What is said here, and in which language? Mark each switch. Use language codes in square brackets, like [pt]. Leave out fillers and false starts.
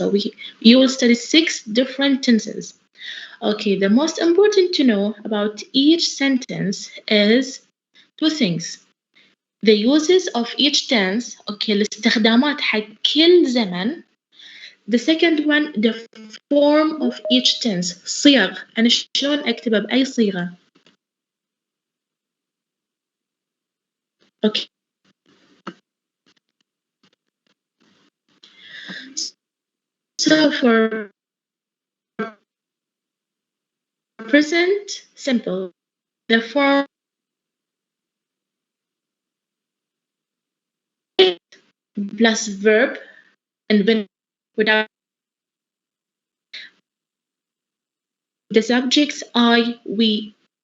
[en] So you will study 6 different tenses. Okay, the most important to know about each sentence is 2 things. The uses of each tense, okay, [ar] الاستخدامات حق كل زمن. [en] The second one, the form of each tense, صيغ. [ar] أنا شلون أكتبها بأي صيغة؟ Okay. [en] So for present simple, the form plus verb and without the subjects I, we.